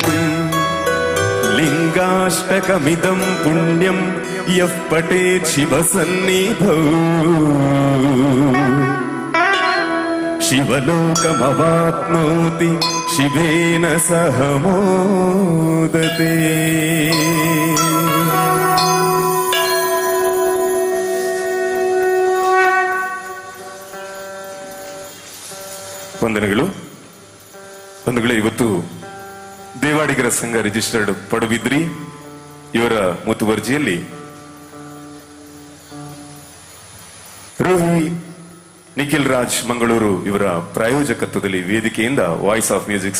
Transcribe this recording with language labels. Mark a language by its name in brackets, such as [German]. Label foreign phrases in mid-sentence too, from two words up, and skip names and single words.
[Sanskrit] लिङ्गाष्टकमिदं पुण्यं यः पठेत् शिवसन्निधौ शिवलोकमवाप्नोति शिवेन सह मोदते ವಂದನೆಗಳು. [Kannada] ಬಂಧುಗಳೇ, ಇವತ್ತು ದೇವಾಡಿಗರ ಸಂಘ ರಿಜಿಸ್ಟರ್ಡ್ ಪಡುಬಿದ್ರಿ ಇವರ ಮುತುವರ್ಜಿಯಲ್ಲಿ ರೋಹಿ ನಿಖಿಲ್ ರಾಜ್ ಮಂಗಳೂರು ಇವರ ಪ್ರಾಯೋಜಕತ್ವದಲ್ಲಿ ವೇದಿಕೆಯಿಂದ ವಾಯ್ಸ್ ಆಫ್ ಮ್ಯೂಸಿಕ್ಸ್